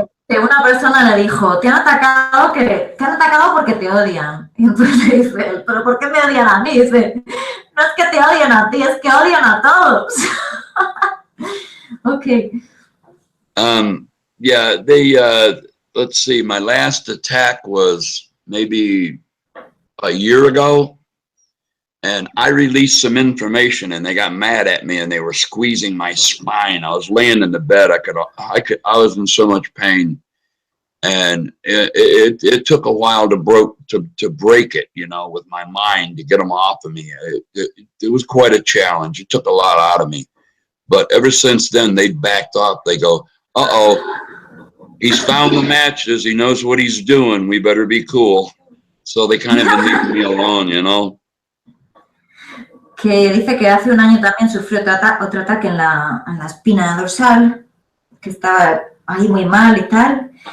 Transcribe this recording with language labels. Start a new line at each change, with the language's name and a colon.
Spanish: Que una persona le dijo, te han atacado porque te odian. Y entonces le dice él, ¿pero por qué me odian a mí? Y dice, no es que te odien a ti, es que odian a todos.
English: Okay. Yeah, they, let's see, my last attack was maybe a year ago. And I released some information and they got mad at me and they were squeezing my spine. I was laying in the bed. I was in so much pain. And it took a while to break it, you know, with my mind, to get them off of me. It was quite a challenge. It took a lot out of me. But ever since then, they backed off. They go, uh-oh, he's found the matches. He knows what he's doing. We better be cool. So they kind of been leaving me alone, you know.
Spanish: Que dice que hace un año también sufrió otro ataque en la espina dorsal, que estaba ahí muy mal y tal.